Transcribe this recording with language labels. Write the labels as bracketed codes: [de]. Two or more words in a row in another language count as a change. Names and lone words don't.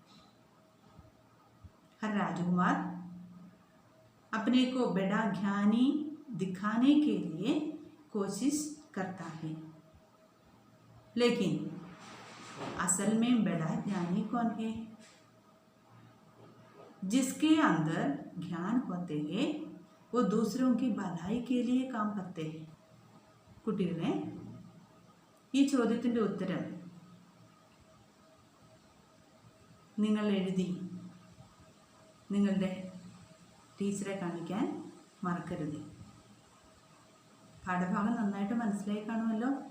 [hi] हर राजकुमार अपने को बड़ा ज्ञानी दिखाने के लिए कोशिश करता है, लेकिन असल में बड़ा ज्ञानी कौन है? जिसके अंदर ज्ञान होते हैं वो दूसरों की भलाई के लिए काम करते हैं. [ml] കുട്ടികളെ, ഈ ചോദ്യത്തിൻ്റെ ഉത്തരം നിങ്ങൾ എഴുതി നിങ്ങളുടെ ടീച്ചറെ കാണിക്കാൻ മറക്കരുത്. പാഠഭാഗം നന്നായിട്ട് മനസ്സിലായി കാണുമല്ലോ.